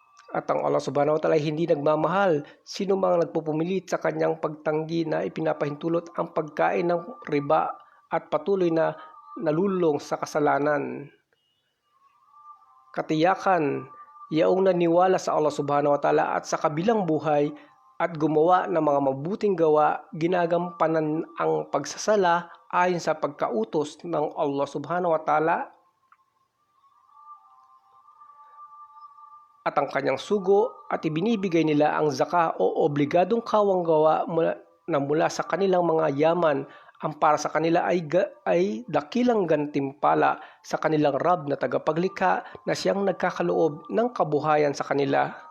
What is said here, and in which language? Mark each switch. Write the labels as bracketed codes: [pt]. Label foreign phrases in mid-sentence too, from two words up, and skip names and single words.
[tl] At ang Allah [ar] سبحانه وتعالى [tl] ay hindi nagmamahal sino mang nagpupumilit sa kanyang pagtanggi na ipinapahintulot ang pagkain ng riba at patuloy na nalulong sa kasalanan. Katiyakan, yaong naniwala sa Allah [ar] سبحانه وتعالى [tl] at sa kabilang buhay at gumawa ng mga mabuting gawa, ginagampanan ang pagsasala ayon sa pagkautos ng Allah [ar] سبحانه وتعالى [tl] at ang kanyang sugo, at ibinibigay nila ang zaka o obligadong kawanggawa mula sa kanilang mga yaman. Ang para sa kanila ay dakilang gantimpala sa kanilang Rab na tagapaglikha na siyang nagkakaloob ng kabuhayan sa kanila.